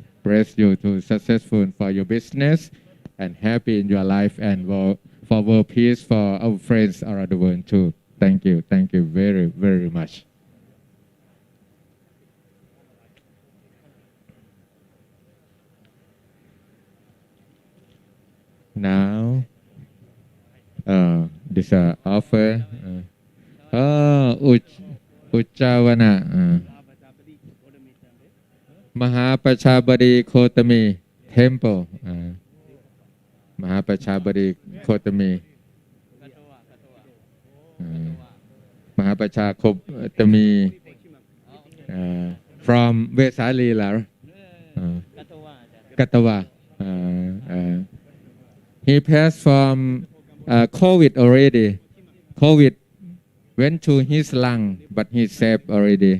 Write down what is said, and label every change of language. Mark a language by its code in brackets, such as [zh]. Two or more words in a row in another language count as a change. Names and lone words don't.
[en] Bless you to successful for your business and happy in your life and for world peace for our friends around the world too. Thank you very, very much. Now, this offer. Uchavana. Mahapachabadi Kotami Temple. Mahapachabadi Kotami. Mahapachakotami from Vesalila. Katawa. He passed from COVID already. COVID went to his lung, but he saved already.